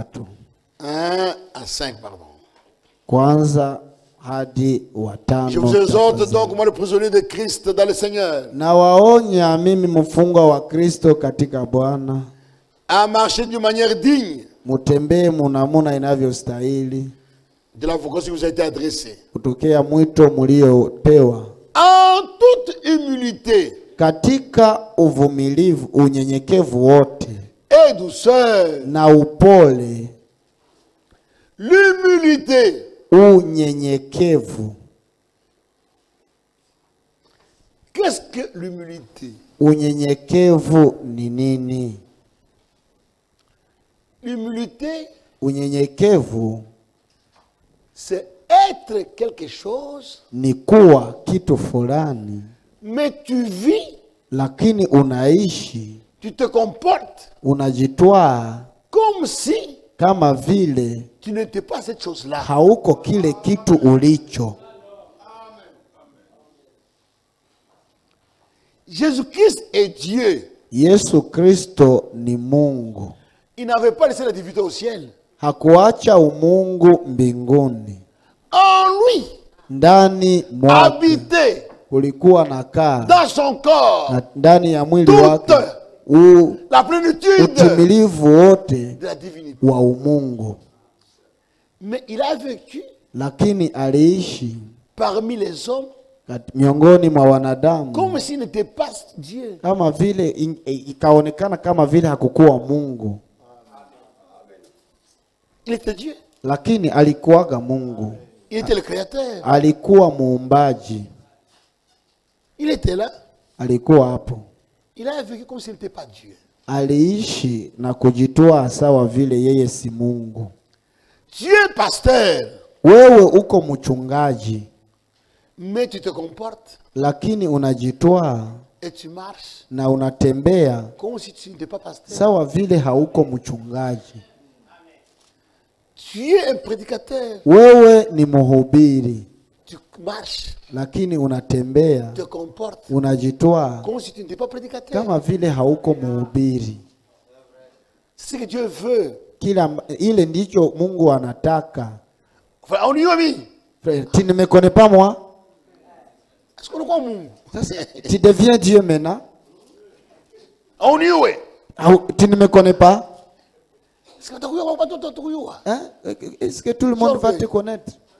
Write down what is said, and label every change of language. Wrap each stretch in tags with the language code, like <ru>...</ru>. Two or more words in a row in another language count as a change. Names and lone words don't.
<fr>1 à 5, pardon.</fr> <sw>Kwanza hadi wa 5.</sw> <fr>Je vous exhorte donc, moi le prisonnier de Christ dans le Seigneur,</fr> <sw>Na waonya mimi mfungwa wa Kristo katika Bwana,</sw> <fr>à marcher d'une manière digne</fr> <sw>mutembee munamuna inavyostahili</sw> <fr>de la vocation qui vous a été adressée,</fr> <sw>kutokea mwito mliopewa,</sw> <fr>en toute humilité</fr> <sw>katika uvumilivu, unyenyekevu wote</sw> <fr>et douceur.</fr> <sw>na upole.</sw> <fr>L'humilité,</fr> <sw>Unyenyekevu.</sw> <fr>qu'est-ce que l'humilité?</fr> <sw>Unyenyekevu ni nini?</sw> <fr>L'humilité,</fr> <sw>Unyenyekevu</sw> <fr>c'est être quelque chose,</fr> <sw>ni kuwa kitu fulani,</sw> <fr>mais tu vis,</fr> <sw>lakini unaishi,</sw> <fr>tu te comportes</fr> <sw>unajitwaa</sw> <fr>comme si</fr> <sw>kama vile</sw> <fr>tu n'étais pas cette chose-là.</fr> <sw>hauko kile kitu ulicho.</sw> <fr>Jésus-Christ est Dieu.</fr> <sw>Yesu Kristo ni Mungu.</sw> <fr>Il n'avait pas laissé la divinité au ciel.</fr> <sw>Hakuacha umungu mbinguni.</sw> <fr>En lui,</fr> <sw>Ndani mwake</sw> <fr>habité</fr> <sw>kulikuwa na kaa,</sw> <fr>dans son corps</fr> <sw>na ndani ya mwili</sw> <fr>toute</fr> <sw>wake</sw> <fr>la plénitude</fr> <sw>utimilivu wote</sw> <fr>de la divinité.</fr> <sw>wa umungu.</sw> <fr>Mais il a vécu</fr> <sw>Lakini aliishi</sw> <fr>parmi les hommes</fr> <sw>miongoni mwa wanadamu</sw> <fr>comme s'il n'était pas Dieu.</fr> <sw>kama vile ikaonekana kama vile hakukuwa Mungu,</sw> <fr>Il était Dieu.</fr> <sw>lakini alikuwaga Mungu.</sw> <fr>Il était le créateur.</fr> <sw>Alikuwa muumbaji,</sw> <fr>Il était là.</fr> <sw>alikuwa hapo.</sw> <fr>Il a vécu comme s'il n'était pas Dieu.</fr> <sw>Aliishi na kujitoa sawa vile yeye si Mungu.</sw> <fr>Tu es pasteur,</fr> <sw>Wewe uko mchungaji,</sw> <fr>mais tu te comportes</fr> <sw>lakini unajitoa</sw> <fr>et tu marches</fr> <sw>na unatembea</sw> <fr>comme si tu n'étais pas pasteur.</fr> <sw>sawa vile hauko mchungaji.</sw> <fr>Tu es un prédicateur.</fr> <sw>Wewe ni mhubiri,</sw> <fr>Tu marches,</fr> <sw>lakini unatembea,</sw> <fr>tu te comportes</fr> <sw>unajitoa</sw> <fr>comme si tu n'étais pas prédicateur.</fr> <sw>kama vile hauko mhubiri.</sw> <fr>C'est ce que Dieu veut.</fr> <sw>Ile ndicho Mungu anataka.</sw> <fr>Frère, on y est mis. Frère, tu ne me connais pas moi? Est-ce qu'on le croit, mon? Tu deviens Dieu maintenant? On y est. Tu ne me connais pas? Est-ce que tu as Hein? Est-ce que tout le monde va te connaître?</fr>